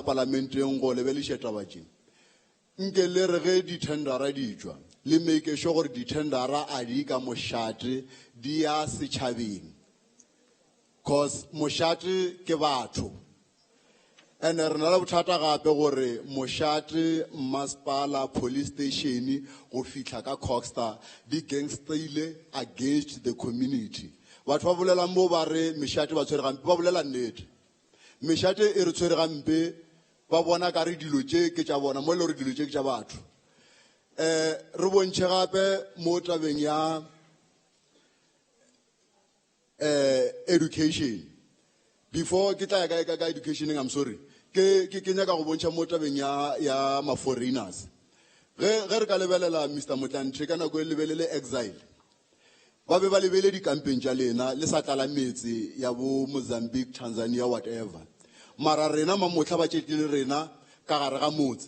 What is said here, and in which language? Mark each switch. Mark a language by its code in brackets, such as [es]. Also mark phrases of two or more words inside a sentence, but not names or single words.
[nso] parlamenteng go lebelešetša taba tše nke le re ge dithendara di tšwa le [en] make sure [nso] gore dithendara a di ka mošate di ya setšhabeng cause mošate ke batho and re na le bothata gape gore mošate masepala police station go fihla ka Coxstar di gangsterile [en] against the community. [nso] Batho ba bolela mo ba re mešate ba tshwere gampe ba bolela nnete. Mešate e re tshwere gampe ba bona ka re dilo tše ke tša bona mo le gore dilo tše ke tša batho. Re bontšhe gape mo tabeng ya education. Before ke tla ya ka education [en] I'm sorry. [nso] Ke nyaka go bontšha mo tabeng ya ma-foreigners. Ge re ka lebelela Mr. Motlanthe ka nako e lebelele exile. Ba be ba lebele dikampeng tša lena le sa tlala metse ya bo Mozambique, Tanzania, whatever. Mara rena mamotla ba tšetile rena ka gare ga motse.